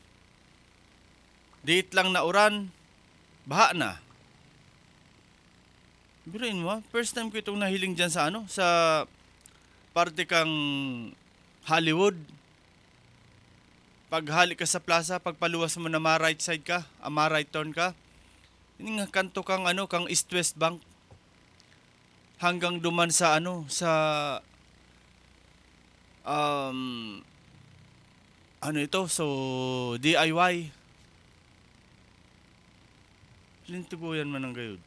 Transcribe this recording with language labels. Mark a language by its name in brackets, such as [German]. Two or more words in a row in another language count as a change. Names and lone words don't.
[Bikol] Diit lang na uran, baha na. Biruin mo, [English] first time [Bikol] ko itong nahiling dyan sa sa parte kang Hollywood. Pag halik ka sa plaza, pagpaluwas mo na ma- [English] right side [Bikol] ka, ma- [English] right turn [Bikol] ka, ini nga kanto kang kang East-West Bank. Hanggang duman sa sa ito, so DIY. Lintuguyan man ang gayud.